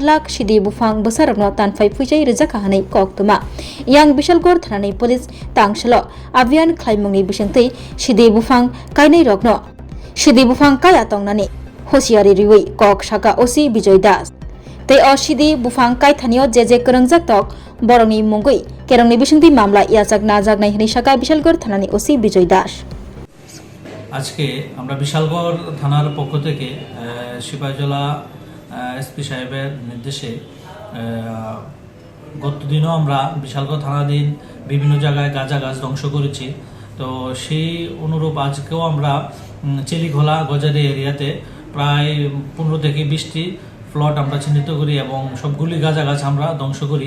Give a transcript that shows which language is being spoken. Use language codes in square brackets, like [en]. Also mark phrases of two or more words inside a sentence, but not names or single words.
[trp] लाख सिदि बुफां बुसा रग्न तानफाय फैसाय रोजाखा हनै कोक्तमा yang बिशालगढ़ थानानि पुलिस तांसलो अभियान खालाममुनि बिसिंति सिदि बुफां कायनै रग्न सिदि बुफां काया तंनानि होशियारी रिवै कक साका ओसी विजय दास ते असिदि बुफां कायथानियो जे करंजाक तक बरंनि मुंगै केरंनि बिसिंति मामला याजाक नाजाक नायहनि साका बिशालगढ़ थानानि ओसी विजय दास [bn] আজকে আমরা বিশালগড় থানার পক্ষ থেকে সিপাহীজলা এসপি সাহেবের নির্দেশে গত দিনও আমরা বিশালগড় থানাধীন বিভিন্ন জায়গায় গাঁজা গাছ ধ্বংস করেছি। তো সেই অনুরূপ আজকেও আমরা চেলিখোলা গজারি এরিয়াতে প্রায় 15 থেকে 20টি প্লট আমরা চিহ্নিত করি এবং সবগুলি গাঁজা গাছ আমরা ধ্বংস করি।